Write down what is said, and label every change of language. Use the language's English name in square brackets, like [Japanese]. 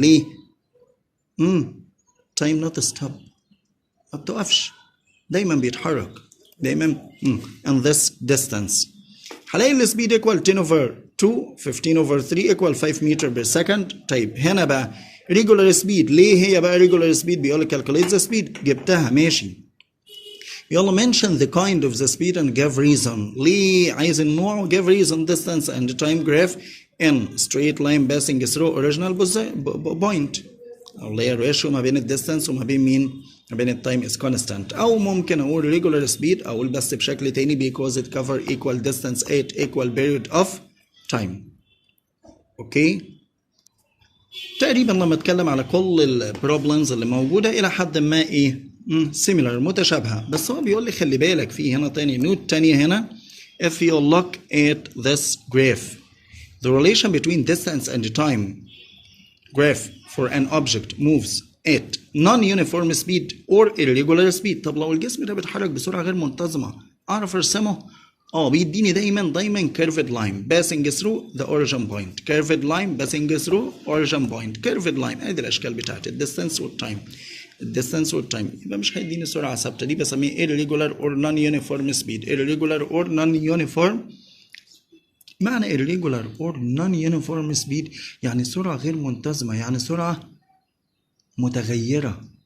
[Arabic] ليه؟ تايم نوت ستوب، ما بتوقفش، دايما بيتحرك دايما. [English] and this distance [Arabic] هلاقي السبيد [English] equal 10 over 2 15 over 3 equal 5 meter per second. [Arabic] طيب هنا بقى [English] regular speed، [Arabic] ليه هي بقى [English] regular speed؟ [Arabic] بيقول لك [English] calculate the speed، [Arabic] جبتها ماشي. يلا [English] mention the kind of the speed and give reason. [Arabic] ليه عايز النوع؟ [English] give reason distance and time graph in straight line passing through original point، [Arabic] اللي هي الريشيو ما بين الديستانس وما بين مين؟ ما بين التايم [English] is constant. [Arabic] او ممكن اقول [English] regular speed، [Arabic] اقول بس بشكل تاني [English] because it cover equal distance at equal period of time. [Arabic] اوكي، تقريبا لما اتكلم على كل البروبلمز اللي موجوده الى حد ما ايه similar متشابهه، بس هو بيقول لي خلي بالك في هنا تاني نوت تانية هنا. [English] if you look at this graph the relation between distance and time graph for an object moves at non-uniform speed or irregular speed. [Arabic] طب لو الجسم ده بيتحرك بسرعه غير منتظمه اعرف ارسمه؟ بيديني دايما [English] curved line passing through the origin point، [Arabic] curved line passing through origin point، curved line. ادي الاشكال بتاعت الديستانس والتايم، الديستانس والتايم. يبقى مش هيديني سرعه ثابته، دي بسميه [English] irregular or non-uniform speed. irregular or non-uniform، [Arabic] معنى [English] irregular or non-uniform speed [Arabic] يعني سرعه غير منتظمه، يعني سرعه متغيره.